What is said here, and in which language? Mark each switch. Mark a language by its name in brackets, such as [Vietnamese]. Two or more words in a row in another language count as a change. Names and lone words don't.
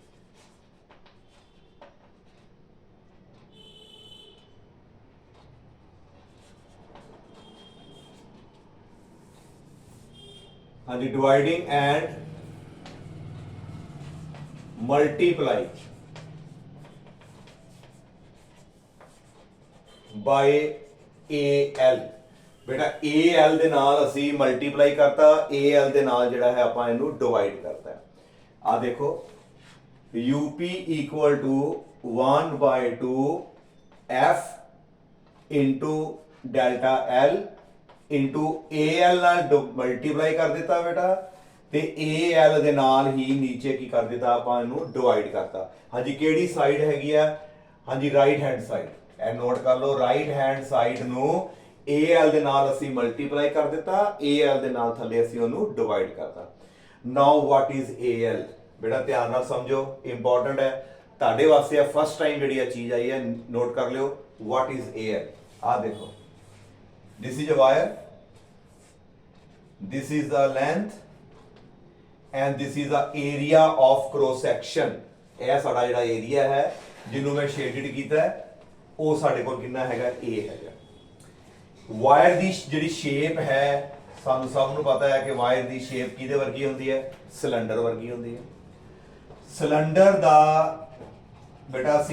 [English] ਹਾਂਜੀ dividing and multiply by AL बेटा [Punjabi] AL ਦੇ ਨਾਲ ਅਸੀਂ ਮਲਟੀਪਲਾਈ ਕਰਤਾ AL ਦੇ ਨਾਲ ਜਿਹੜਾ ਹੈ ਆਪਾਂ ਇਹਨੂੰ ਡਿਵਾਈਡ ਕਰਤਾ ਆ ਦੇਖੋ [English] UP equal to 1/2 F into delta L into AL [Punjabi] ਨਾਲ ਮਲਟੀਪਲਾਈ ਕਰ ਦਿੱਤਾ ਬੇਟਾ ਤੇ AL ਦੇ ਨਾਲ ਹੀ ਨੀਚੇ ਕੀ ਕਰ ਦਿੱਤਾ ਆਪਾਂ ਇਹਨੂੰ ਡਿਵਾਈਡ ਕਰਤਾ ਹਾਂਜੀ ਕਿਹੜੀ ਸਾਈਡ ਹੈਗੀ ਆ ਹਾਂਜੀ [English] right hand side [Punjabi] ਇਹ ਨੋਟ ਕਰ ਲਓ [English] right hand side [Punjabi] ਨੂੰ AL ਦੇ ਨਾਲ ਅਸੀਂ ਮਲਟੀਪਲਾਈ ਕਰ ਦਿੱਤਾ AL ਦੇ ਨਾਲ ਥੱਲੇ ਅਸੀਂ ਉਹਨੂੰ ਡਿਵਾਈਡ ਕਰਤਾ [English] now what is AL [Punjabi] ਬੇਟਾ ਧਿਆਨ ਨਾਲ ਸਮਝੋ ਇੰਪੋਰਟੈਂਟ ਹੈ ਤੁਹਾਡੇ ਵਾਸਤੇ ਆ [English] first time [Punjabi] ਜਿਹੜੀ ਆ ਚੀਜ਼ ਆਈ ਹੈ ਨੋਟ ਕਰ ਲਿਓ [English] what is AL [Punjabi] ਆ ਦੇਖੋ [English] this is a wire this is the length and this is the area of cross section [Punjabi] ਇਹ ਸਾਡਾ ਜਿਹੜਾ ਏਰੀਆ ਹੈ ਜਿਹਨੂੰ ਮੈਂ ਸ਼ੇਡਡ ਕੀਤਾ ਹੈ ਉਹ ਸਾਡੇ ਕੋਲ ਕਿੰਨਾ ਹੈਗਾ A ਹੈਗਾ ਵਾਇਰ ਦੀ ਜਿਹੜੀ ਸ਼ੇਪ ਹੈ ਸਾਨੂੰ ਸਭ ਨੂੰ ਪਤਾ ਹੈ ਕਿ ਵਾਇਰ ਦੀ ਸ਼ੇਪ ਕਿਹਦੇ ਵਰਗੀ ਹੁੰਦੀ ਹੈ ਸਿਲੰਡਰ ਵਰਗੀ ਹੁੰਦੀ ਹੈ ਸਿਲੰਡਰ ਦਾ ਬੇਟਾ ਅਸੀਂ